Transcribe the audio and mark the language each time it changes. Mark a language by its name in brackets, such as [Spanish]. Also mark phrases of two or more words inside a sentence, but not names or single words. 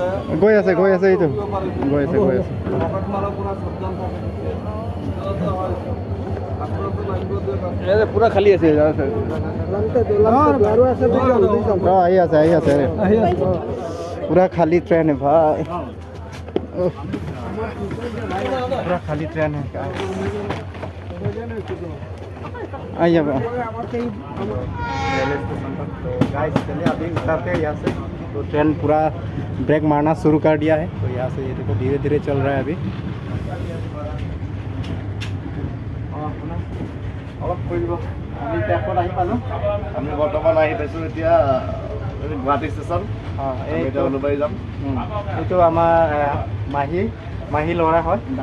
[Assamese] গৈ আছে এইটো গৈ আছে পুৰা খালী আছে আহি আছে [Hindi] पूरा खाली ट्रेन है भाई पूरा खाली ट्रेन है आइए रेलवे स्टेशन पर। तो गाइस चलिए अभी उतरते हैं यहाँ से। तो ट्रेन पूरा ब्रेक मारना शुरू कर दिया है। तो यहाँ से ये देखो धीरे धीरे चल रहा है अभी। [Assamese] আমি বৰ্তমান আহি পাইছোঁ এতিয়া গুৱাহাটী ষ্টেচন। এইটো আমাৰ মাহী ল'ৰা হয়।